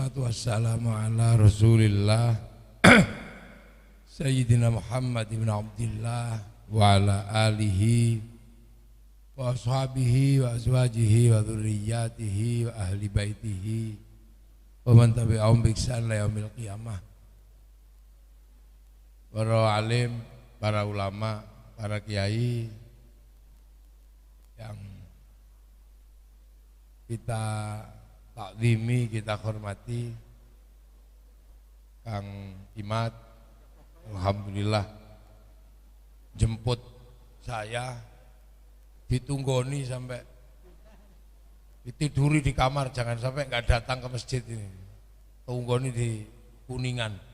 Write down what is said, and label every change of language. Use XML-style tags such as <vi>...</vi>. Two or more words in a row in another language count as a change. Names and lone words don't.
<ar>والصلاة والسلام على رسول الله سيدنا محمد ابن عبد الله وعلى آله وأصحابه وأزواجه وذريته وأهل بيته ومن تبعهم بإحسان إلى يوم القيامة.</ar> <id>Para alim, para ulama, para kiai yang kita takzimi, kita hormati, Kang Imat, alhamdulillah jemput saya, ditunggoni sampai ditiduri di kamar, jangan sampai nggak datang ke masjid ini, tunggoni di Kuningan.</id>